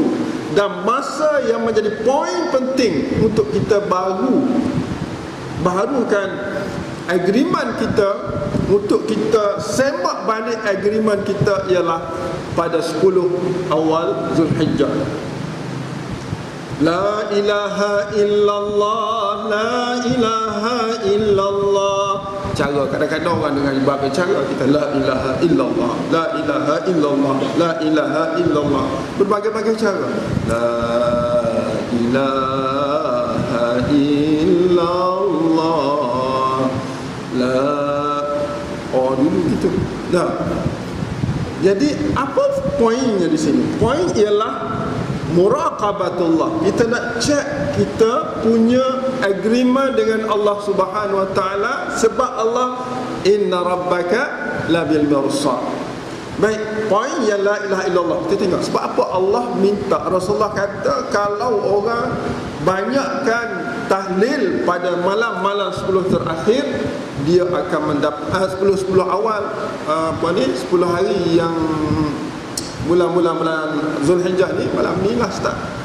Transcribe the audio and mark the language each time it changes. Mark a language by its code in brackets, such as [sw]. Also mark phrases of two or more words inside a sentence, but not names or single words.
[ms] Dan masa yang menjadi poin penting untuk kita baharukan agreement kita, untuk kita semak balik agreement kita, ialah pada 10 awal Zulhijjah. [ar] لا إله إلا الله، لا إله إلا الله. [ms] Cara kadang-kadang orang dengan ibarat cara kita [ar] لا إله إلا الله، لا إله إلا الله، لا إله إلا الله. [ms] Berbagai-bagai cara. [ar] لا إله إلا الله. [ms] Dulu gitu. Nah. Jadi apa poinnya di sini? Poin ialah muraqabatullah. Kita nak cek kita punya agreement dengan [ar] الله سبحانه وتعالى, [ms] sebab Allah [ar] إن ربك لبالمرصاد. [ms] Baik, poin yang [ar] لا إله إلا الله. [ms] Kita tengok sebab apa Allah minta. Rasulullah kata kalau orang banyakkan tahlil pada malam-malam 10 terakhir, dia akan mendapat 10 awal 10 hari yang bulan Zulhijjah ni, malam ni lah start.